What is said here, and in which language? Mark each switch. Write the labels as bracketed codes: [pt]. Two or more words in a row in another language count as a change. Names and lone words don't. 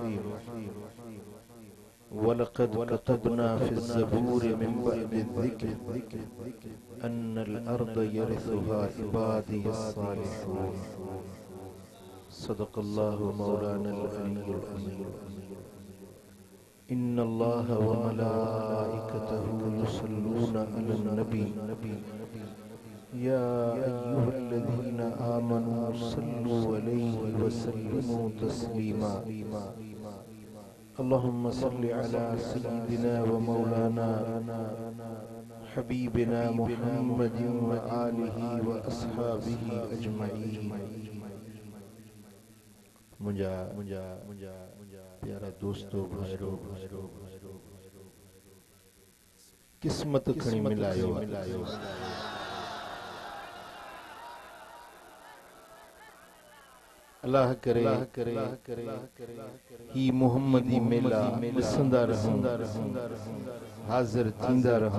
[ar] ولقد كتبنا في الزبور من بعد الذكر أن الأرض يرثها عبادي الصالحون. صدق الله مولانا العلي العظيم. إن الله وملائكته يصلون على النبي يا أيها الذين آمنوا صلوا عليه وسلموا تسليما. اللهم صل على سيدنا ومولانا حبيبنا محمد وآله وأصحابه أجمعين. [skr] مجھا پیارا دوستوں بھائیروں، قسمت کھݨی ملایو. اللہ کرے ہی محمدی میلہ ݙسندا رہوں، حاضر تھیندا رہوں.